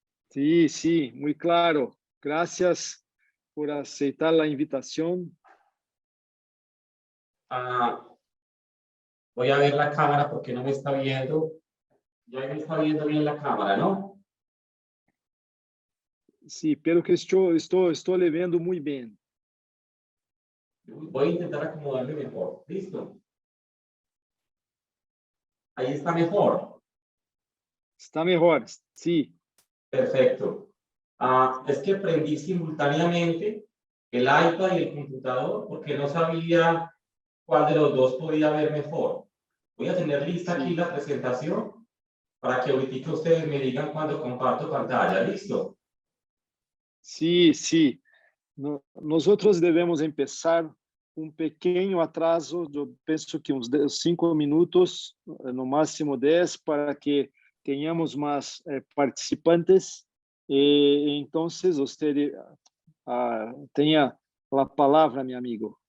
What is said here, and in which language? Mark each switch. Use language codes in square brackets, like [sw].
[es] Sí, sí, muy claro. Gracias por aceitar la invitación. Ah, voy a ver la cámara porque no me está viendo. Ya me está viendo bien la cámara, ¿no? [pt] Sí, pelo que estou lhe vendo muito bem. [es] Voy a intentar acomodarme mejor. ¿Listo? Ahí está mejor. [pt] Está melhor, sim. [es] Perfecto. Es que prendí simultáneamente el iPad y el computador porque no sabía cuál de los dos podía ver mejor. Voy a tener lista aquí la presentación para que ahorita ustedes me digan cuando comparto pantalla. ¿Listo? [pt] Sim, sim. Nós outros devemos começar um pequeno atraso, eu penso que uns 5 minutos, no máximo 10, para que tenhamos mais participantes. E então, você tenha a palavra, meu amigo.